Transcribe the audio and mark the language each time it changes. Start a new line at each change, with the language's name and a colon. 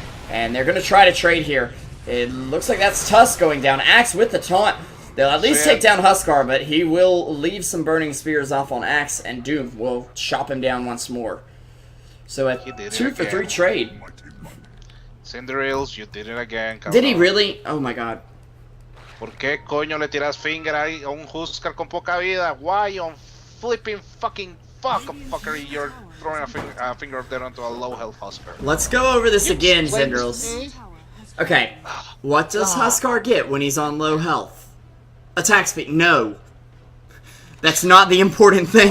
English: And they're going to try to trade here. It looks like that's Tusk going down. Axe with the taunt. They'll at least take down Huskar, but he will leave some burning spears off on Axe, and Doom will chop him down once more. So a 2 for 3 trade. Cinderellas, you did it again,
Spanish: cabrón.
English: Did he really? Oh my god.
Spanish: ¿Por qué coño le tiras finger ahí a un Huskar con poca vida?
English: Why on flipping fucking fuckery you're throwing a finger of death onto a low health Huskar? Let's go over this again, Zindrals. Okay, what does Huskar get when he's on low health? Attack speed. No. That's not the important thing,